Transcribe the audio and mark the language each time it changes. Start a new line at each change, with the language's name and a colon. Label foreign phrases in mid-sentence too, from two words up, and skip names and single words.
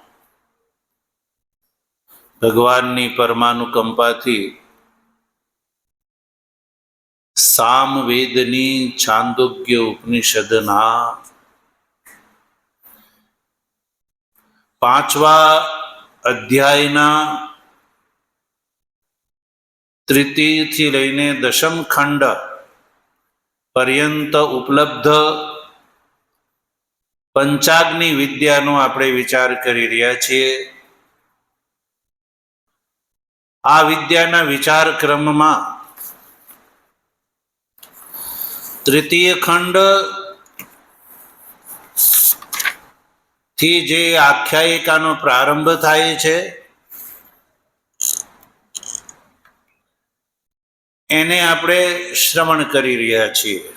Gujarati: ભગવાનની પરમાનુકંપાથી સામવેદની છાંદોગ્ય ઉપનિષદના 5વા અધ્યાયના તૃતીય થી લઈને દશમ ખંડ પર્યંત ઉપલબ્ધ પંચાગ્નિ વિદ્યાનો આપણે વિચાર કરી રહ્યા છીએ। આ વિદ્યાના વિચાર ક્રમમાં તૃતીય ખંડ થી જે આખ્યાયિકાનો પ્રારંભ થાય છે એને આપણે શ્રવણ કરી રહ્યા છીએ.